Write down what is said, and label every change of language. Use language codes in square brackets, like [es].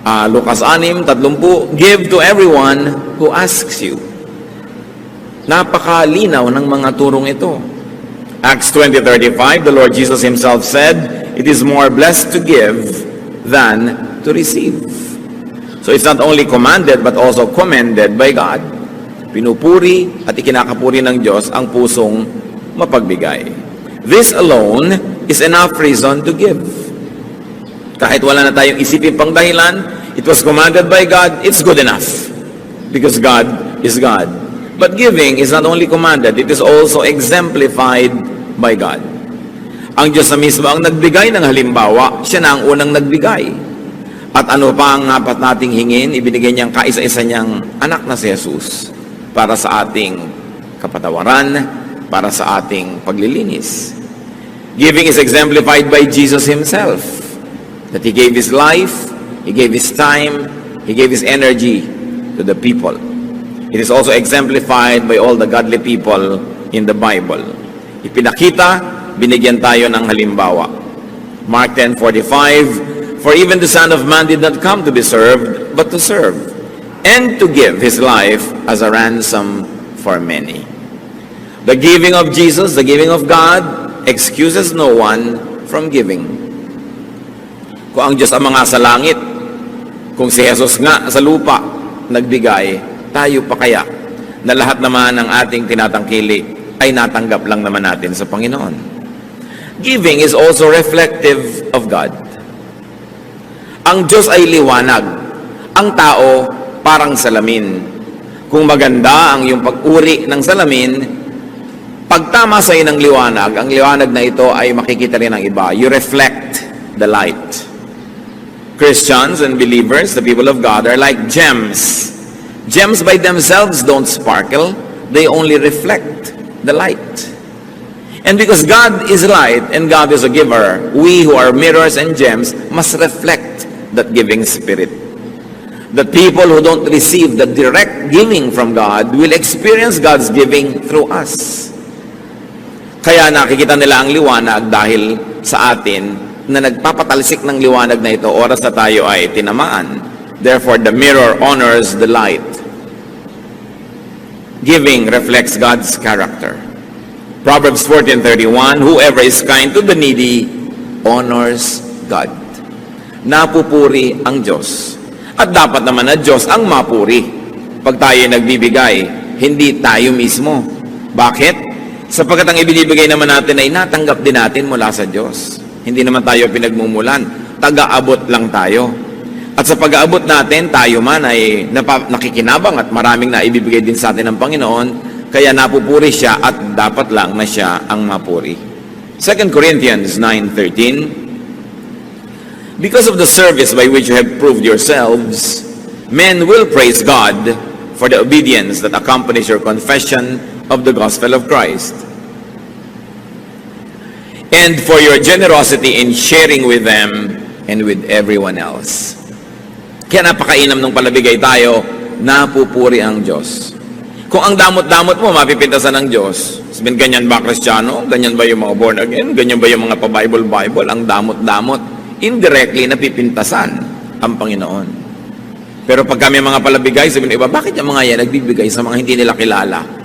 [en] Lucas 6:30, give to everyone who asks you. [tl] Napakalinaw ng mga turong ito. [en] Acts 20:35, the Lord Jesus himself said, it is more blessed to give than to receive. So it's not only commanded but also commended by God. [tl] Pinupuri at ikinakapuri ng Diyos ang pusong mapagbigay. [en] This alone is enough reason to give. [tl] Kahit wala na tayong isipin pang dahilan, [en] it was commanded by God, it's good enough. Because God is God. But giving is not only commanded, it is also exemplified by God. [tl] Ang Diyos na mismo ang nagbigay ng halimbawa, siya na ang unang nagbigay. At ano pa ang dapat nating hingin? Ibinigay niyang kaisa-isa niyang anak na si Jesus para sa ating kapatawaran, para sa ating paglilinis. [en] Giving is exemplified by Jesus himself. That he gave his life, he gave his time, he gave his energy to the people. It is also exemplified by all the godly people in the Bible. [tl] Ipinakita, binigyan tayo ng halimbawa. [en] Mark 10:45, for even the Son of Man did not come to be served, but to serve, and to give his life as a ransom for many. The giving of Jesus, the giving of God, excuses no one from giving. [tl] Kung ang Diyos ang mga sa langit, kung si Jesus nga sa lupa nagbigay, tayo pa kaya na lahat naman ng ating tinatangkili ay natanggap lang naman natin sa Panginoon. [en] Giving is also reflective of God. [tl] Ang Diyos ay liwanag. Ang tao parang salamin. Kung maganda ang iyong pag-uri ng salamin, pagtama sa iyo ng liwanag, ang liwanag na ito ay makikita rin ng iba. [en] You reflect the light. Christians and believers, the people of God, are like gems. Gems by themselves don't sparkle. They only reflect the light. And because God is light and God is a giver, we who are mirrors and gems must reflect that giving spirit. The people who don't receive the direct giving from God will experience God's giving through us. [tl] Kaya nakikita nila ang liwanag dahil sa atin na nagpapatalsik ng liwanag na ito, oras na tayo ay tinamaan. [en] Therefore, the mirror honors the light. Giving reflects God's character. Proverbs 14:31, whoever is kind to the needy honors God. [tl] Napupuri ang Diyos. At dapat naman na Diyos ang mapuri. Pag tayo nagbibigay, hindi tayo mismo. Bakit? Sapagkat ang ibinibigay naman natin ay natanggap din natin mula sa Diyos. Hindi naman tayo pinagmumulan. Taga-abot lang tayo. At sa pag-aabot natin, tayo man ay nakikinabang at maraming naibibigay din sa atin ng Panginoon. Kaya napupuri siya at dapat lang na siya ang mapuri. [en] 2 Corinthians 9:13, because of the service by which you have proved yourselves, men will praise God for the obedience that accompanies your confession of the gospel of Christ, and for your generosity in sharing with them and with everyone else. [tl] Kaya napakainam nung palabigay tayo, napupuri ang Diyos. Kung ang damot-damot mo, mapipintasan ng Diyos. Sabihin, ganyan ba Kristiyano? Ganyan ba yung mga born again? Ganyan ba yung mga pa-Bible? Ang damot-damot. Indirectly, napipintasan ang Panginoon. Pero pag kami mga palabigay, sabihin iba, bakit yung mga yan nagbibigay sa mga hindi nila kilala?